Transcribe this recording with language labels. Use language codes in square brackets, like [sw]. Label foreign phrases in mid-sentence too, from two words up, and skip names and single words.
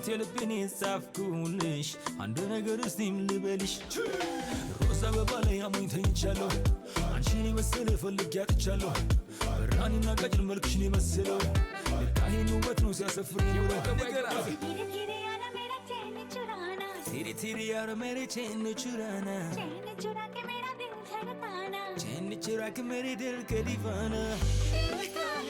[am] የልቤን የጻፍኩልሽ አንድ ነገር እስቲም ልበልሽ ሮዝ አበባ ላይ አሞኝ ተኝቻለሁ አንቺን የመሰለ ፈልጌ አጥቻለሁ ብርሃኔና ቀጭን መልክሽን የመሰለው ልካሄን ውበት ነው ሲያሰፍርኝ [hi] तेरी तेरी यारा मेरे चैन चुराना चैन चुरा के मेरा दिल धड़काना चैन चुरा के मेरे दिल का दीवाना